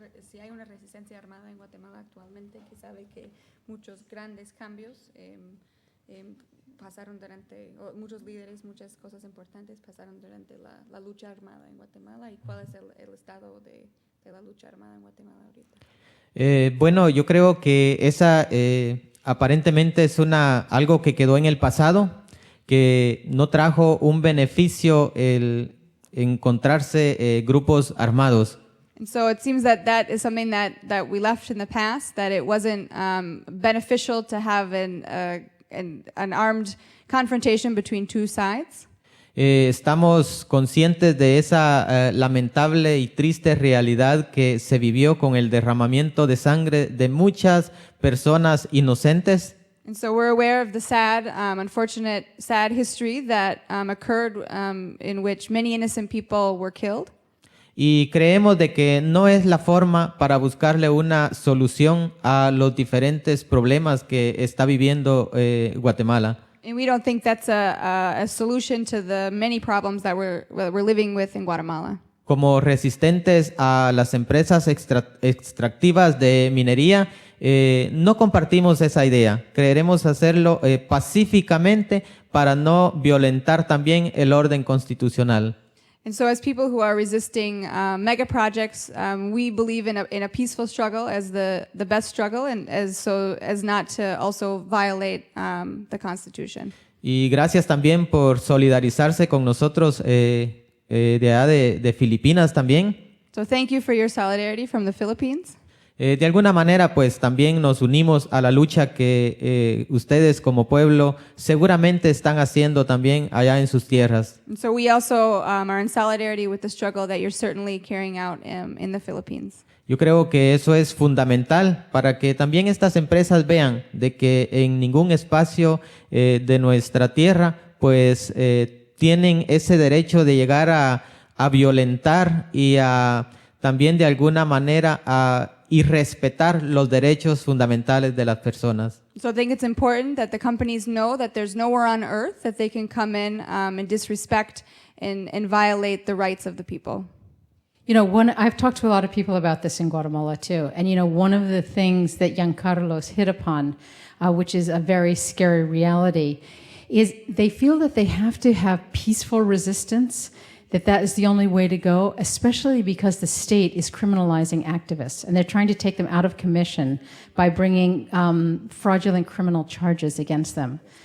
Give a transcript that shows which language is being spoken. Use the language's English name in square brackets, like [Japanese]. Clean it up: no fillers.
[Spanish] Si hay una resistencia armada en Guatemala actualmente, que sabe que muchos grandes cambios pasaron durante, muchos líderes, muchas cosas importantes pasaron durante la lucha armada en Guatemala, y cuál es el estado de la lucha armada en Guatemala ahorita. Bueno, yo creo que esa aparentemente es algo que quedó en el pasado, que no trajo un beneficio el encontrarse grupos armados. [English] And so it seems that is something that we left in the past, that it wasn't beneficial to have an armed confrontation between 2 sides. [Spanish] Estamos conscientes de esa lamentable y triste realidad que se vivió con el derramamiento de sangre de muchas personas inocentes. [English] And so we're aware of the sad, unfortunate, sad history that occurred in which many innocent people were killed. [Spanish] Y creemos de que no es la forma para buscarle una solución a los diferentes problemas que está viviendo Guatemala. [English] And we don't think that's a solution to the many problems that we're living with in Guatemala. [Spanish] Como resistentes a las empresas extractivas de minería, no compartimos esa idea. Creeremos hacerlo pacíficamente para no violentar también el orden constitucional. [English] And so as people who are resisting mega projects, we believe in a peaceful struggle as the best struggle, and as not to also violate the Constitution. [Spanish] Y gracias también por solidarizarse con nosotros de Filipinas también. [English] So thank you for your solidarity from the Philippines. [Spanish] De alguna manera, pues también nos unimos a la lucha que ustedes como pueblo seguramente están haciendo también allá en sus tierras. [English] And so we also are in solidarity with the struggle that you're certainly carrying out in the Philippines. [Spanish] Yo creo que eso es fundamental para que también estas empresas vean de que en ningún espacio de nuestra tierra pues tienen ese derecho de llegar a violentar y a también de alguna manera y respetar los derechos fundamentales de las personas. [English] So I think it's important that the companies know that there's nowhere on earth that they can come in and disrespect and violate the rights of the people. You know, I've talked to a lot of people about this in Guatemala too, and you know, one of the things that Giancarlos hit upon, which is a very scary reality, is they feel that they have to have peaceful resistance, that is the only way to go, especially because the state is criminalizing activists, and they're trying to take them out of commission by bringing fraudulent criminal charges against them.